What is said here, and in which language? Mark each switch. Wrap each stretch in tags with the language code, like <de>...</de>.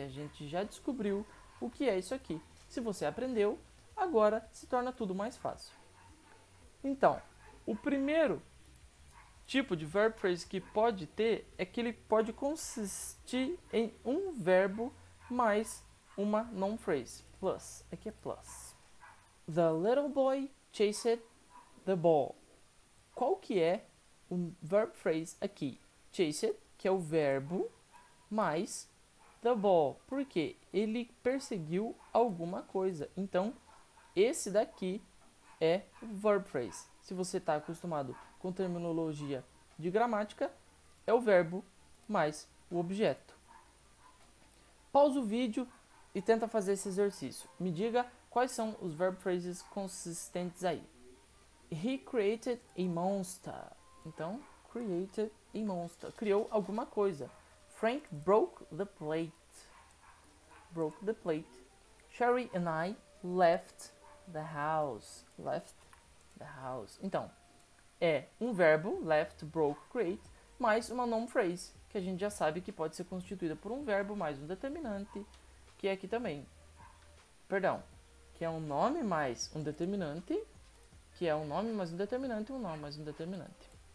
<pt>A gente já descobriu o que é isso aqui. Se você aprendeu, agora se torna tudo mais fácil. Então, o primeiro tipo de verb phrase que pode ter é que ele pode consistir em um verbo mais uma noun phrase. Plus. Aqui é plus.</pt> <en>The little boy chased the ball.</en> <pt>Qual que é o verb phrase aqui? Chased, que é o verbo, mais the ball, porque ele perseguiu alguma coisa. Então, esse daqui é o verb phrase. Se você está acostumado com terminologia de gramática, é o verbo mais o objeto. Pausa o vídeo e tenta fazer esse exercício. Me diga quais são os verb phrases consistentes aí.</pt> <en>He created a monster. Então, created a monster.</en> <pt>Criou alguma coisa.</pt> <en>Frank broke the plate. Broke the plate. Sherry and I left the house. Left the house.</en> <pt>Então, é um verbo, left, broke, create, mais uma noun phrase, que a gente já sabe que pode ser constituída por um verbo mais um determinante que é aqui também. Perdão, que é um nome mais um determinante, que é um nome mais um determinante, um nome mais um determinante.</pt>